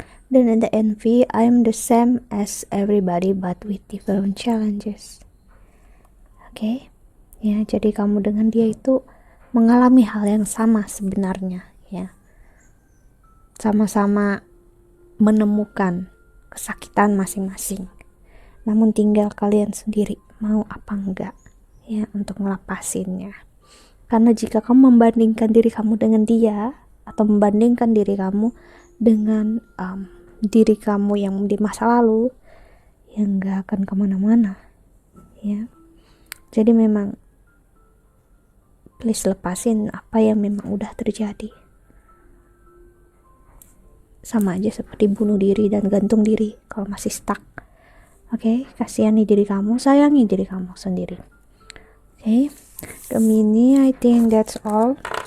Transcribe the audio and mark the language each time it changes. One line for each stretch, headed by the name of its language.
English: Then in the envy, I am the same as everybody but with different challenges.
Indonesian: Oke, ya, jadi kamu dengan dia itu mengalami hal yang sama sebenarnya ya, sama-sama menemukan kesakitan masing-masing, namun tinggal kalian sendiri mau apa enggak ya untuk ngelepasinnya. Karena jika kamu membandingkan diri kamu dengan dia, atau membandingkan diri kamu dengan diri kamu yang di masa lalu, ya nggak akan kemana-mana ya. Jadi memang please lepasin apa yang memang udah terjadi. Sama aja seperti bunuh diri dan gantung diri kalau masih stuck. Oke, kasihani diri kamu, sayangi diri kamu sendiri.
English: Oke, Gemini, I think that's all.